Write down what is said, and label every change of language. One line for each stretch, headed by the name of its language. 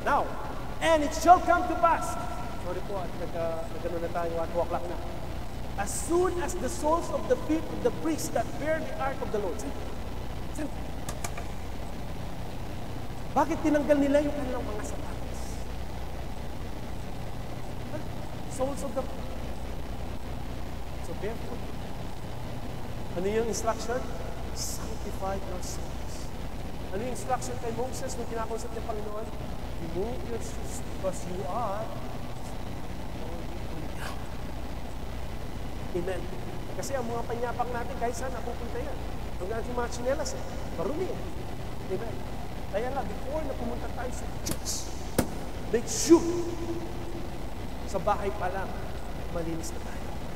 English: Now, and it shall come to pass.
Filipino: Sorry po, nagano na tayo at 2 o'clock na.
English: As soon as the soles of the feet of the priests that bear the ark of the Lord.
Filipino: Bakit tinanggal nila yung kanilang mga sapatos?
English: Soles of the feet. So barefoot.
Filipino: Ano yung instruction?
English: Sanctify yourselves.
Filipino: Ano yung instruction kay Moses nung kinakausap ng Panginoon?
English: Remove your shoes because you are Amen.
Filipino: Kasi ang mga panyapak natin, kahit saan napupunta yan. Ang ating mga tsinelas, marumi. Amen. Kaya nga, before na pumunta tayo sa church, make sure sa bahay pa lang, malinis na tayo.